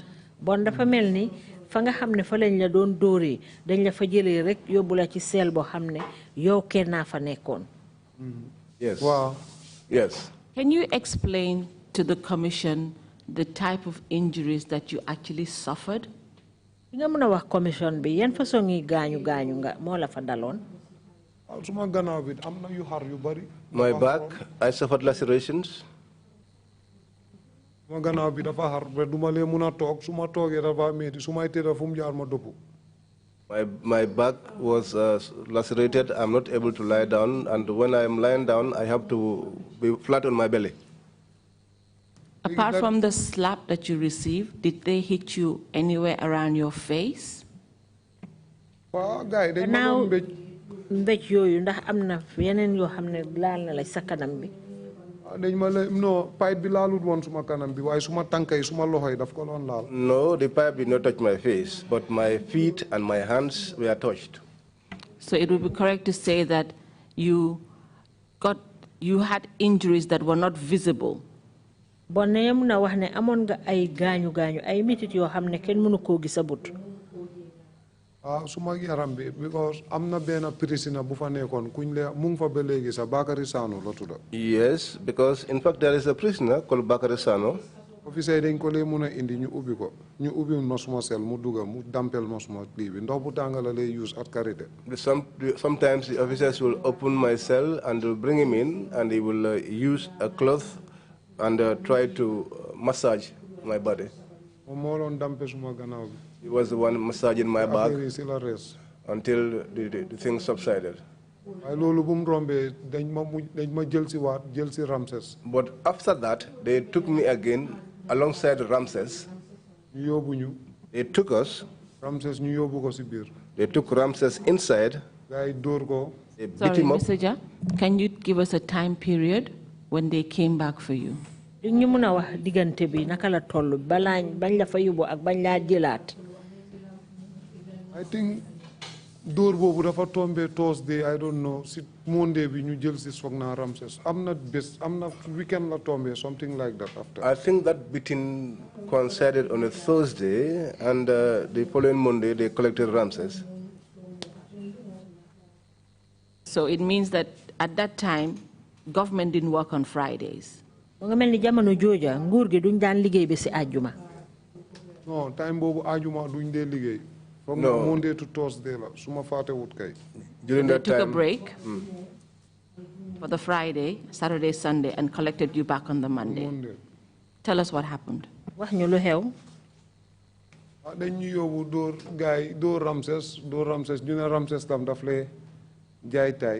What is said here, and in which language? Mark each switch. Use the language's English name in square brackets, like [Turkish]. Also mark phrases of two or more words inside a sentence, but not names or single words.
[Wolof] Bon dafa mel ni fa nga xam ne fa lañ la doon dóoree dañ la fa jëlee rek yóbbu la ci cell boo xam ne yow kenn naa fa nekkoon. [English] Yes. Wow. Yes. Can you explain to the commission the type of injuries that you actually suffered? [Wolof] Nga mën a wax commission bi yan façon yi gaañu nga moo la fa daloon. Suma gannaaw bi am na yu xar yu bari. [English] My back, I suffered lacerations. [Wolof] Suma gannaaw bi dafa xar ba duma lee mun a toog suma toogee dafa metti sumay tëdda fu mu jaar ma dëpp. [English] My back was lacerated. I'm not able to lie down, and when I'm lying down, I have to be flat on my belly. Apart from the slap that you received, did they hit you anywhere around your face? [Wolof] Waaw gars yi dañ ma doon mbéj yooyu ndax am na yeneen yoo xam ne laal na la sa kanam bi. dañ ma la non pipe bi laalut woon suma kanam bi waaye suma tànk yi suma loxo yi daf ko doon laal. [English] No, the pipe did not touch my face, but my feet and my hands were touched. So it would be correct to say that you had injuries that were not visible. [Wolof] Bon ne mun a wax ne amoon nga ay gaañu ay mitit yoo xam ne kenn mënu koo gis a but. Suma yaram bi because am na benn prisoner bu fa nekkoon kuñ le mu ngi fa ba léegi sax Bakary Sano la tudda. [English] Yes, because in fact there is a prisoner called Bakary Sano. [Wolof] Officer dañ ko lee mun a indi ñu ubbi ko ñu ubbi ma suma sel mu dugga mu dampel ma suma lii bi ndox bu tàng la lay [English] use at [Wolof] karité. [English] Sometimes the officers will open my cell and will bring him in, and he will use a cloth and try to massage my body. [Wolof] Moom moo doon dampe suma gannaaw bi. [English] He was the one massaging my back [Wolof] si la res. [English] until the thing subsided. But after that, they took me again alongside Ramses. They took us. They took Ramses inside. They beat him up. Mr. Jah, can you give us a time period when they came back for you? I [Wolof] think door bobu dafa tombe Thursday, [English] I don't know, [Wolof] si Monday bi ñu jël si Sogna Ramses. Amna weekend la tombe, [English] something like that after. I think that beating coincided on a Thursday, and the following Monday they collected Ramses. So it means that at that time, government didn't work on Fridays. [Wolof] No, time bobu ajuma duñ dé liggéey. [English] From Monday to Thursday [Wolof] la suma faté wut kay. [English] During that time, they took a break for the Friday, Saturday, Sunday, and collected you back on the Monday. Tell us what happened. [Wolof] Wax ñu lu xew. Dañ ñu yobbu door Ramses ñu ne Ramses tam daf lay jaay tay.